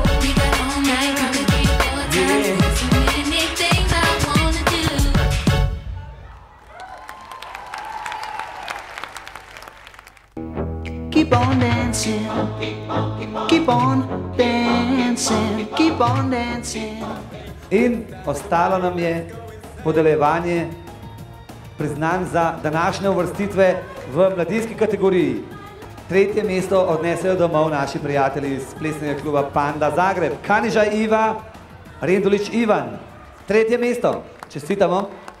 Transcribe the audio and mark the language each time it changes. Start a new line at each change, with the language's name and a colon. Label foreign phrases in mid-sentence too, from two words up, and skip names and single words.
English: We got all night, probably 3-4 times. So many things I wanna do. Keep on dancing, keep on dancing, keep on dancing.
Slovenian: In ostalo nam je podeljevanje priznanj za današnje uvrstitve v mladinski kategoriji. Tretje mesto odnesejo domov naši prijatelji iz plesnega kluba Panda Zagreb. Kanižaj Iva, Rendulič Ivan. Tretje mesto, čestitamo.